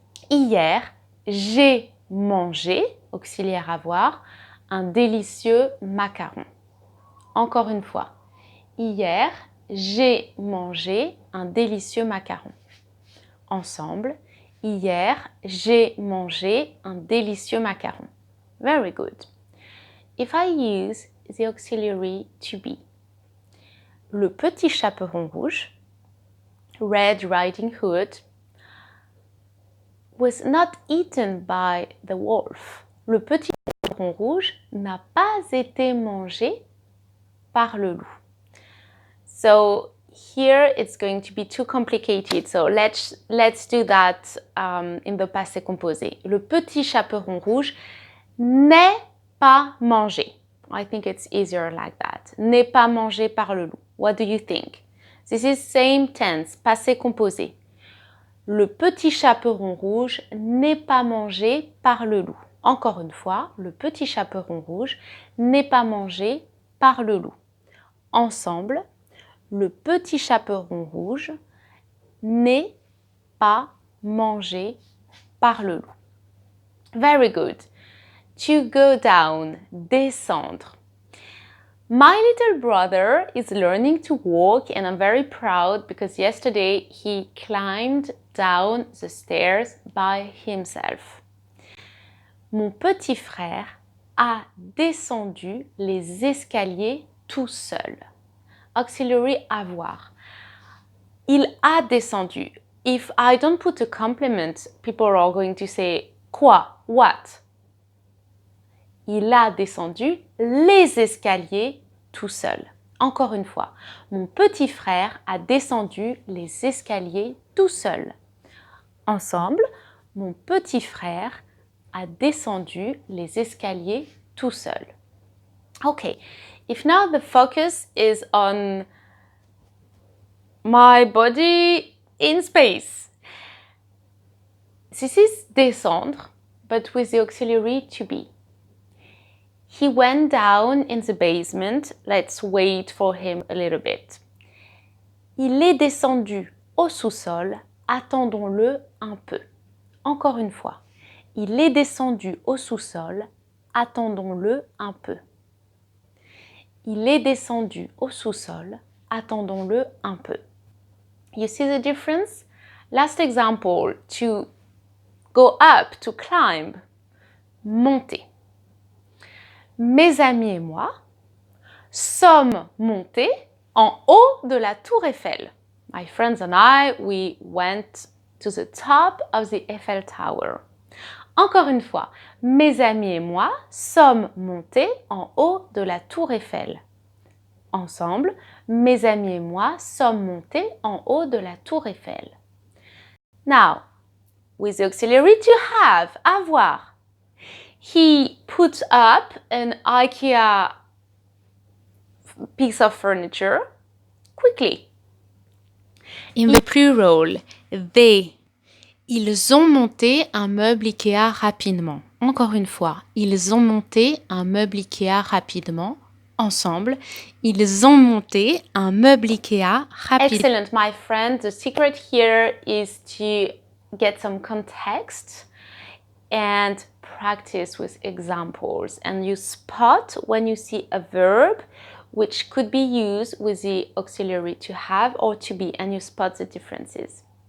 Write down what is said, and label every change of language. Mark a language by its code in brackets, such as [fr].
[fr] Hier, j'ai mangé, auxiliaire avoir, un délicieux macaron. Encore une fois. Hier, j'ai mangé un délicieux macaron. Ensemble, hier, j'ai mangé un délicieux macaron. [en] Very good. If I use the auxiliary to be, [fr] le petit chaperon rouge, [en] Red Riding Hood, was not eaten by the wolf. [fr] Le petit chaperon rouge n'a pas été mangé par le loup. [en] So here it's going to be too complicated. So let's do that in the passé composé. [fr] Le petit chaperon rouge n'est pas mangé. [en] I think it's easier like that. [fr] N'est pas mangé par le loup. [en] What do you think? This is same tense, passé composé. [fr] Le petit chaperon rouge n'est pas mangé par le loup. Encore une fois, le petit chaperon rouge n'est pas mangé par le loup. Ensemble, le petit chaperon rouge n'est pas mangé par le loup. [en] Very good. To go down, descendre. My little brother is learning to walk and I'm very proud because yesterday he climbed down the stairs by himself. [fr] Mon petit frère a descendu les escaliers tout seul. Auxiliary avoir. Il a descendu. [en] If I don't put a complement, people are going to say [fr] quoi? [en] What? [fr] Il a descendu les escaliers tout seul. Encore une fois, mon petit frère a descendu les escaliers tout seul. Ensemble, mon petit frère a descendu les escaliers tout seul. [en] Okay, if now the focus is on my body in space. This is descendre, but with the auxiliary to be. He went down in the basement. Let's wait for him a little bit. [fr] Il est descendu au sous-sol. Attendons-le un peu. Encore une fois. Il est descendu au sous-sol. Attendons-le un peu. Il est descendu au sous-sol. Attendons-le un peu. [en] You see the difference? Last example, to go up, to climb. [fr] Monter. Mes amis et moi sommes montés en haut de la tour Eiffel. [en] My friends and I, we went to the top of the Eiffel Tower. [fr] Encore une fois, mes amis et moi sommes montés en haut de la tour Eiffel. Ensemble, mes amis et moi sommes montés en haut de la tour Eiffel. [en] Now, with the auxiliary to have, avoir. He put up an IKEA piece of furniture quickly. In the plural, they. [fr] Ils ont monté un meuble IKEA rapidement. Encore une fois, ils ont monté un meuble IKEA rapidement. ensemble, ils ont monté un meuble Ikea rapide. [en] Excellent, my friend. The secret here is to get some context and practice with examples. And you spot when you see a verb which could be used with the auxiliary to have or to be, and you spot the differences.